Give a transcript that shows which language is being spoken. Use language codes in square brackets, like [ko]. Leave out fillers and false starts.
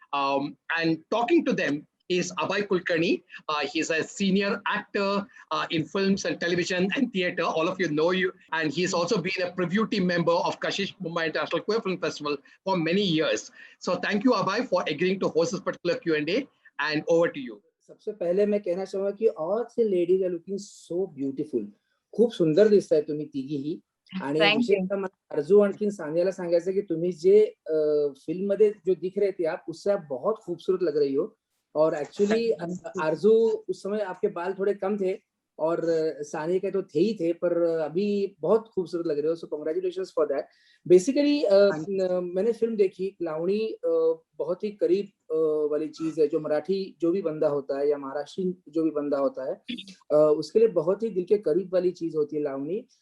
[en] And talking to them is Abhay Kulkarni. He's a senior actor in films and television and theater. All of you know you. And he's also been a preview team member of Kashish Mumbai International Queer Film Festival for many years. So thank you, Abhay, for agreeing to host this particular Q&A. And over to you. [hi] सबसे पहले मैं कहना चाहूंगा कि [en] All the ladies are looking so beautiful. [mr] खूप सुंदर दिसताय तुम्ही तिघीही. आणि विशेषतः मला अर्जू आणखीन सानियाला सांगायचं की तुम्ही जे फिल्म मध्ये [hi] जो दिख रहे थे आप उससे आप बहुत खूबसूरत लग रही हो. और एक्चुअली आरजू उस समय आपके बाल थोड़े कम थे और सानिया के तो थे ही थे, पर अभी बहुत खूबसूरत लग रहे हो. [en] So congratulations for that. [hi] बेसिकली मैंने फिल्म देखी. लावणी बहुत ही करीब वाली चीज है. जो मराठी जो भी बंदा होता है या महाराष्ट्रीयन जो भी बंदा होता है उसके लिए बहुत ही दिल के करीब वाली चीज होती है लावणी.